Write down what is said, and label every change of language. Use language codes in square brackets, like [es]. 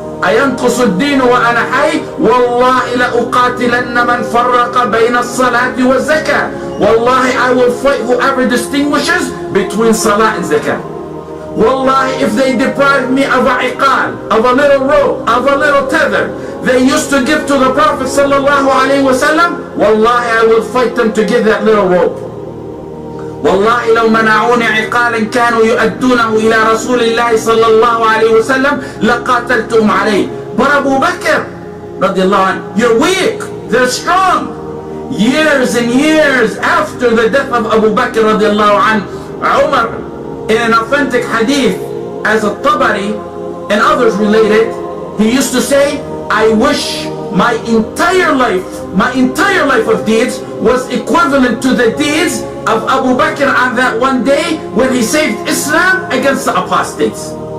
[ar] أينقص الدين وأنا حي والله لأقاتلن من فرق بين الصلاة والزكاة. [en] Wallahi, I will fight whoever distinguishes between salah and zakah. Wallahi, if they deprive me of a iqal, of a little rope, of a little tether they used to give to the Prophet sallallahu alaihi wasallam, wallahi, I will fight them to give that little rope. [ar] والله لو منعوني عقالا كانوا يؤدونه إلى رسول الله صلى الله عليه وسلم لقاتلتهم عليه. [en] But Abu Bakr radiallahu anh, you're weak, they're strong. Years and years after the death of Abu Bakr radiallahu anh, Umar, in an authentic hadith, as At-Tabari and others related, he used to say, I wish my entire life of deeds was equivalent to the deeds of Abu Bakr on that one day when he saved Islam against the apostates.